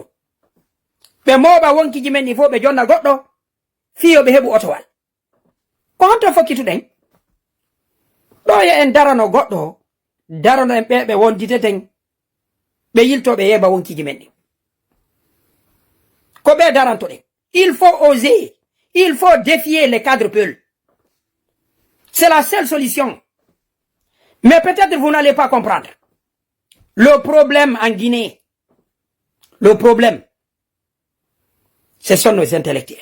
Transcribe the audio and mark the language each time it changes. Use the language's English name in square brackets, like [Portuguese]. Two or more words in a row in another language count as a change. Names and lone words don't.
[Fula] ɓe moɓa wonkiji men ni fof ɓe jonna goɗɗo fiyo ɓe heɓu otowal. ko honto fokkituɗen? ɗo ye en darano goɗɗo, darano en ɓe wonditeten ɓe yiltoɓe yeɓa wonkiji men ɗi. ko ɓe darantoɗen. [French] Il faut oser, il faut défier les cadres peuls. C'est la seule solution. Mais peut-être vous n'allez pas comprendre. Le problème en Guinée, le problème, ce sont nos intellectuels.